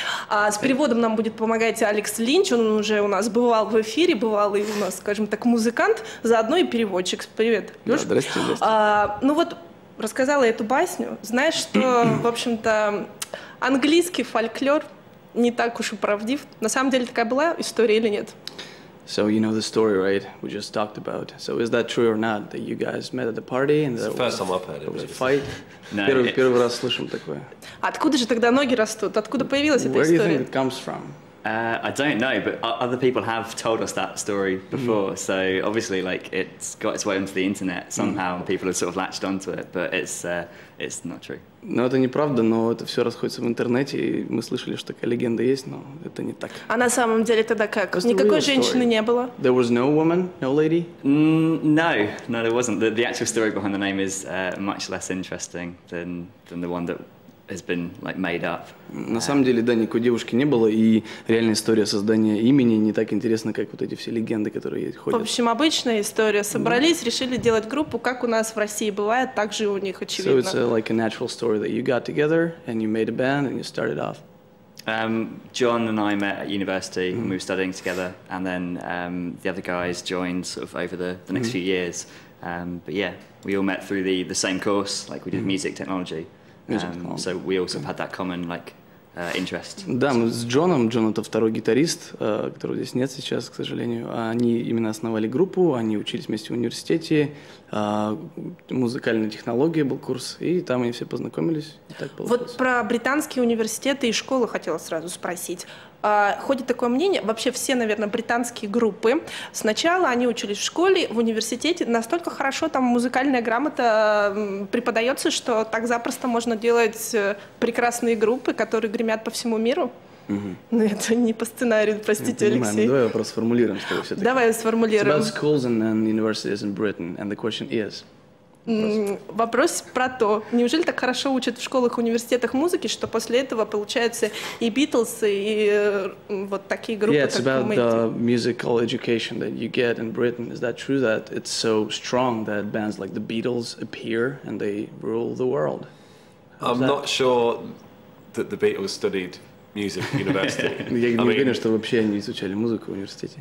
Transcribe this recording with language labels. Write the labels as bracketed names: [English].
[Russian] С переводом нам будет помогать Алекс Линч, он уже у нас бывал в эфире, бывал и у нас, скажем так, музыкант, заодно и переводчик. Привет, Леш. Да, здрасте. Ну вот, рассказала эту басню, знаешь, что, в общем-то, английский фольклор не так уж и правдив. На самом деле такая была история или нет? [English] So you know the story, right? We just talked about. So is that true or not? That you guys met at the party and there was a fight? [Russian] Первый раз слышим такое. Откуда же тогда ноги растут? Откуда появилась эта история? [English] Where do [Russian] история? [English] you think it comes from? I don't know, but other people have told us that story before. So obviously, like, it's got its way onto the internet somehow, and people have sort of latched onto it. But it's not true. [Russian] Ну, это неправда, но это все расходится в интернете, и мы слышали, что такая легенда есть, но это не так. А на самом деле тогда как? Никакой женщины не было? [English] There was no woman, no lady? No, there wasn't. The actual story behind the name is much less interesting than the one that has been like made up. [Russian] На самом деле, да, никакой девушки не было, и реальная история создания имени не так интересна, как вот эти все легенды, которые ходят. В общем, обычная история. Собрались, решили делать группу, как у нас в России бывает, так же у них, очевидно. [English] So it's like a natural story that you got together and you made a band and you started off. John and I met at university and we were studying together, and then the other guys joined sort of over the next few years. But yeah, we all met through the same course, like we did music technology. So we also had that common like interest. [Russian] Да, мы с Джоном, Джон это второй гитарист, которого здесь нет сейчас, к сожалению. Они именно основали группу, они учились вместе в университете, музыкальная технология был курс, и там они все познакомились. И так получилось. Вот про британские университеты и школы хотела сразу спросить. Ходит такое мнение, вообще все, наверное, британские группы, сначала они учились в школе, в университете, настолько хорошо там музыкальная грамота преподается, что так запросто можно делать прекрасные группы, которые гремят по всему миру. Но это не по сценарию, простите, Алексей. Давай вопрос сформулируем, чтобы все-таки. Давай сформулируем. [English] It's about schools and universities in Britain, and the question is... [Russian] Вопрос про то, неужели так хорошо учат в школах и университетах музыки, что после этого получаются и Beatles, и вот такие группы, [English] Yeah, it's about the musical education that you get in Britain. Is that true that it's so strong that bands like the Beatles appear and they rule the world? I'm not sure that the Beatles studied music at university. [Russian] Я не уверен, что вообще они изучали музыку в университете.